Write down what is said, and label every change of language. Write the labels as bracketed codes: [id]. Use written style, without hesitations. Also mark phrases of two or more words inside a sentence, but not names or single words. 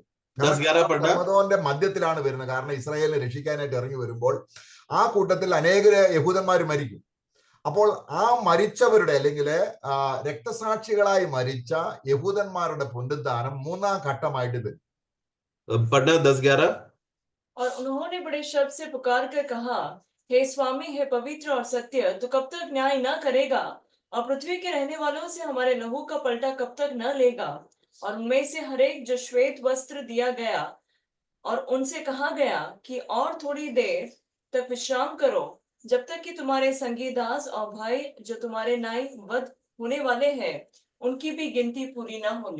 [ml] ഹെർമദോന്റെ മധ്യത്തിലാണ് വരുന്നത്. കാരണം ഇസ്രായേലിനെ രക്ഷിക്കാനായിട്ട് ഇറങ്ങി വരുമ്പോൾ ആ കൂട്ടത്തിൽ അനേകര് യഹൂദന്മാർ മരിക്കും. അപ്പോൾ ആ മരിച്ചവരുടെ, അല്ലെങ്കിൽ രക്തസാക്ഷികളായി മരിച്ച യഹൂദന്മാരുടെ പുനരുദ്ധാനം മൂന്നാം ഘട്ടമായിട്ട് വരും. [hi] और उन्होंने बड़े शब्द से पुकार कर कहा, हे स्वामी, हे पवित्र और सत्य, तू कब तक न्याय न करेगा और पृथ्वी के रहने वालों से हमारे लहू का पलटा कब तक न लेगा? और उनमें से हरेक जो श्वेत वस्त्र दिया गया और उनसे कहा गया कि और थोड़ी देर तक विश्राम करो, जब तक कि तुम्हारे संगी दास और भाई जो तुम्हारे नाई वध होने वाले हैं, उनकी भी गिनती पूरी ना होगी।